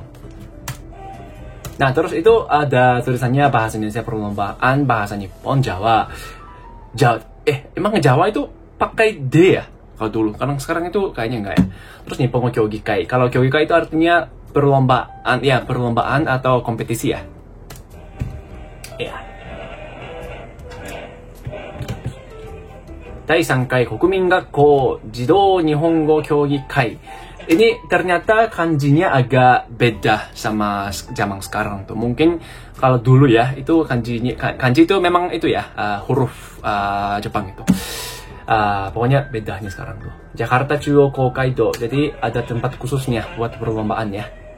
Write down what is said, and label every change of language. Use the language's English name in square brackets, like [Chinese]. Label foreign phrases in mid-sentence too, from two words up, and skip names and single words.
[Indonesian] Nah terus itu ada tulisannya bahasa Indonesia Perlombaan Bahasa Nippon Jawa. Emang Jawa itu pakai D ya kalau dulu? Karena sekarang itu kayaknya enggak ya. Terus [Japanese] 日本競技会. [Indonesian] Kalau Kyogikai itu artinya perlombaan atau kompetisi ya. Ya. [Japanese] Dai 3回国民学校児童日本語競技会. [Indonesian] Ini ternyata kanjinya agak beda sama zaman sekarang tuh. Mungkin kalau dulu ya itu kanji itu memang itu ya huruf Jepang itu. Pokoknya bedanya sekarang tuh. Jakarta Chuo Kokaido. Jadi ada tempat khususnya buat perlombaan ya.